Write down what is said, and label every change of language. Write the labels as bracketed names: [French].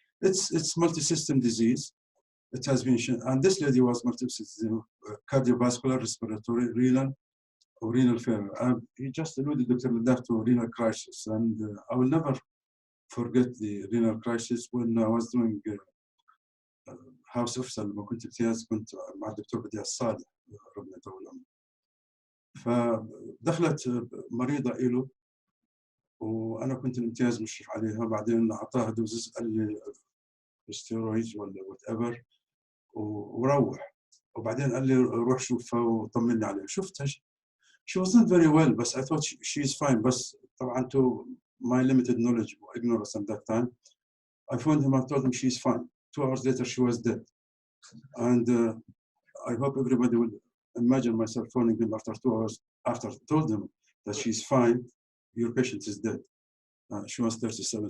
[English] It's multi-system disease. It has been shown, and this lady was multi-system, cardiovascular, respiratory, renal failure. He just alluded, Dr. Nadab, to renal crisis, and I will never forget the renal crisis when I was doing house officer [Arabic] لما كنت امتياز، كنت مع الدكتور بديع الصالح ربنا يطول عمره. فدخلت مريضة إله وأنا كنت الامتياز مشرف عليها، بعدين أعطاها دوزز قال لي ستيرويدز ولا [English] whatever [Arabic] وروح، وبعدين قال لي روح شوفها وطمني عليها. شفتها [English] she was not very well, but I thought she is fine. [Arabic] بس طبعا [English] to my limited knowledge or ignorance at that time, I phoned him and told him she is fine. 2 hours later she was dead. And I hope everybody will imagine myself phoning him after 2 hours after I told him that she's fine, your patient is dead. She was 37.